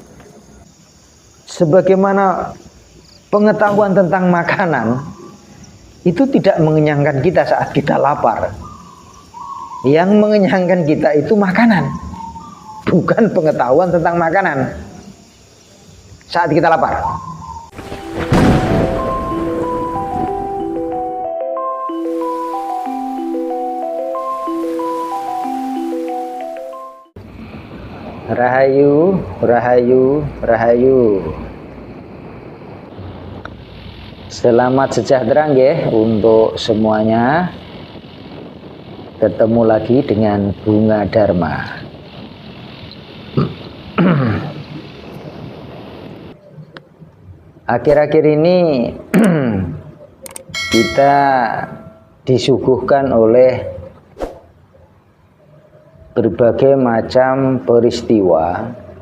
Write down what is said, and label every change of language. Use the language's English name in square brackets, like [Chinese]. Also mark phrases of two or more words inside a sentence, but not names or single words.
[Indonesian] Sebagaimana pengetahuan tentang makanan itu tidak mengenyangkan kita saat kita lapar. Yang mengenyangkan kita itu makanan, bukan pengetahuan tentang makanan saat kita lapar. [Javanese] Rahayu, rahayu, rahayu. [Indonesian] Selamat sejahtera nggih untuk semuanya. Ketemu lagi dengan Bunga Dharma. Akhir-akhir ini kita disuguhkan oleh berbagai macam peristiwa.